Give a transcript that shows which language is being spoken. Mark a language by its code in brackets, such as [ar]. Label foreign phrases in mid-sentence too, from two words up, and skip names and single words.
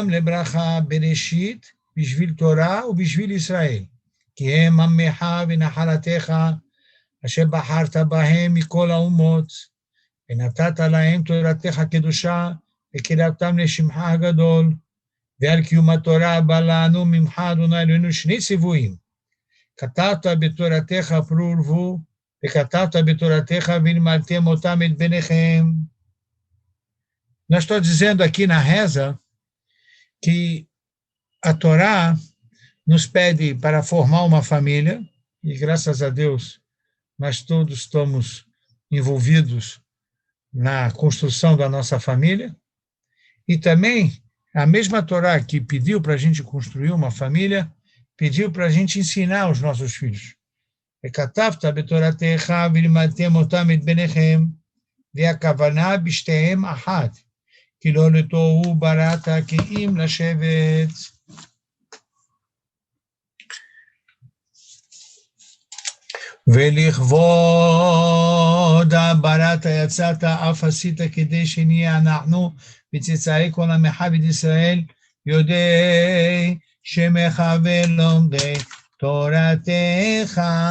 [he] לברכה בראשית, בשביל תורה ובשביל ישראל, כי הם עמך ונחלתך, אשר בחרת בהם מכל האומות, ונתת להם תורתך הקדושה, וקרבתם לשמך הגדול, ועל קיום התורה בא לנו ממך אדוני אלוהינו שני ציוויים, כתבת בתורתך פרו ורבו, וכתבת בתורתך ולימדתם אותם את בניכם. [pt] Nós estamos dizendo aqui na reza que a Torá nos pede para formar uma família, e graças a Deus nós todos estamos envolvidos na construção da nossa família, e também a mesma Torá que pediu para a gente construir uma família, pediu para a gente ensinar aos nossos filhos. [he] וכתבת בתורתך ולימדתם אותם את בניכם, והכוונה בשתיהם אחת, כי לא לתוהו בראת כי אם לשבת. ולכבוד בראת יצאת אף עשית כדי שנהיה אנחנו וצאצאי כל עמך בית ישראל יודעי שמך ולומדי תורתך,